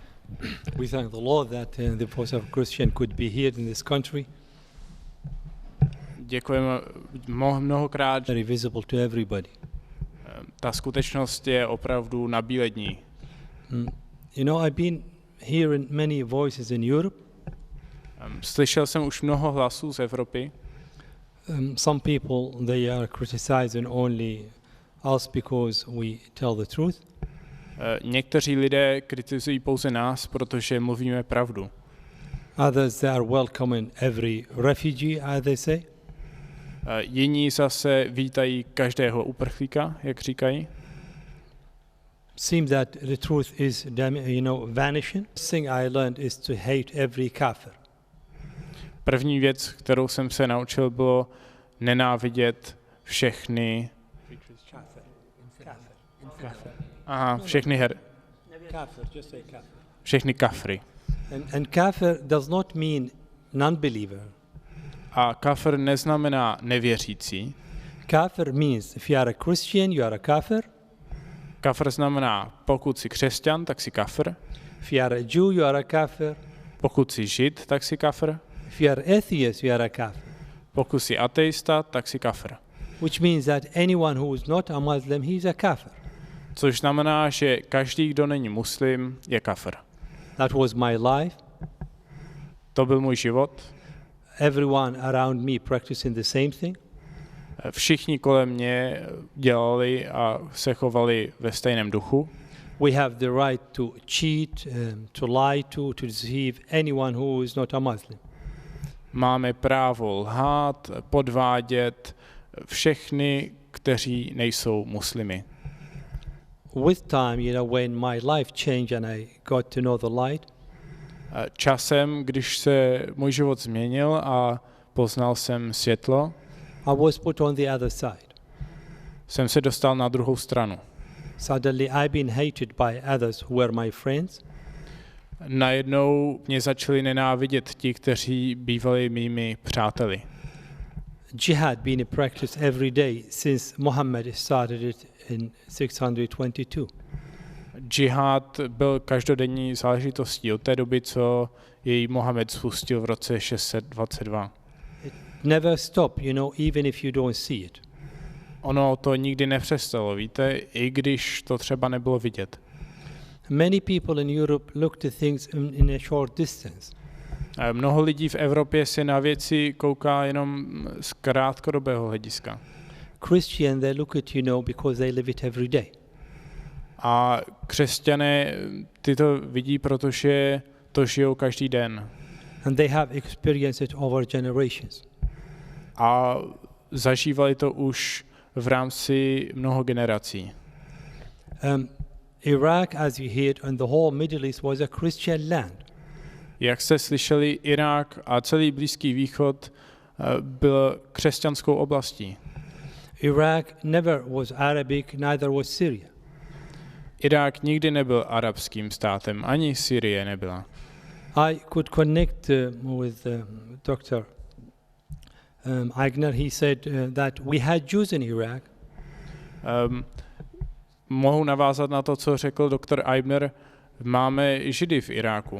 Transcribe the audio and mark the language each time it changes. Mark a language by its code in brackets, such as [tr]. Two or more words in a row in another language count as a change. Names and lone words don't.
[en] We thank the Lord that the voice of a Christian could be heard in this country, [cs] Děkujeme mnohokrát. [en] very visible to everybody. [cs] Ta skutečnost je opravdu nabílední. [en] You know, I've been hearing many voices in Europe. [cs] Slyšel jsem už mnoho hlasů z Evropy. [en] Some people, they are criticizing only us because we tell the truth. [cs] Někteří lidé kritizují pouze nás, protože mluvíme pravdu. [en] Others, they are welcoming every refugee, as they say. [cs] Jiní zase vítají každého uprchlíka, jak říkají. [en] Seems that the truth is, vanishing. The thing I learned is to hate every kafir. [cs] První věc, kterou jsem se naučil, bylo nenávidět všechny všechny kafry. [en] And kafir does not mean non-believer. [cs] A kafir neznamená nevěřící. [en] Kafir means if you are a Christian, you are a kafir. [cs] Kafir znamená, pokud jsi křesťan, tak jsi kafir. [en] If you are a Jew, you are a kafir. [cs] Pokud jsi žid, tak jsi kafir. [en] If you are atheist, you are a kafir. [cs] Pokud jsi ateista, tak jsi kafir. [en] Which means that anyone who is not a Muslim, he is a kafir. [cs] Což znamená, že každý, kdo není muslim, je kafir. [en] That was my life. [cs] To byl můj život. [en] Everyone around me practicing the same thing. [cs] Všichni kolem mě dělali a se chovali ve stejném duchu. [en] We have the right to cheat, to lie to deceive anyone who is not a Muslim. [cs] Máme právo lhát, podvádět všechny, kteří nejsou muslimy. [en] With time, when my life changed and I got to know the light, [cs] časem, když se můj život změnil a poznal jsem světlo, [en] I was put on the other side. [cs] Jsem se dostal na druhou stranu. [en] Suddenly I've been hated by others who were my friends. [cs] Najednou mě začali nenávidět ti, kteří bývali mými přáteli. [en] Jihad been in practice every day since Muhammad started it in 622. [cs] Džihad byl každodenní záležitostí od té doby, co jej Mohamed spustil v roce 622. [en] It never stopped, even if you don't see it. [cs] Ono to nikdy nepřestalo, víte, i když to třeba nebylo vidět. [en] Many people in Europe look to things in a short distance. [cs] Mnoho lidí v Evropě se na věci kouká jenom z krátkodobého hlediska. [en] Christian, they look at because they live it every day. [cs] A křesťané ty to vidí, protože to žijou každý den. [en] And they have experienced it over generations. [cs] A zažívali to už v rámci mnoho generací. [en] Iraq, as you heard, and the whole Middle East was a Christian land. [cs] Jak jste slyšeli, Irák a celý Blízký východ byl křesťanskou oblastí. [en] Iraq never was Arabic, neither was Syria. [cs] Irák nikdy nebyl arabským státem, ani Syrie nebyla. [en] I could connect with Dr. Aigner. He said that we had Jews in Iraq. [cs] Mohu navázat na to, co řekl doktor Aigner. Máme Židy v Iráku.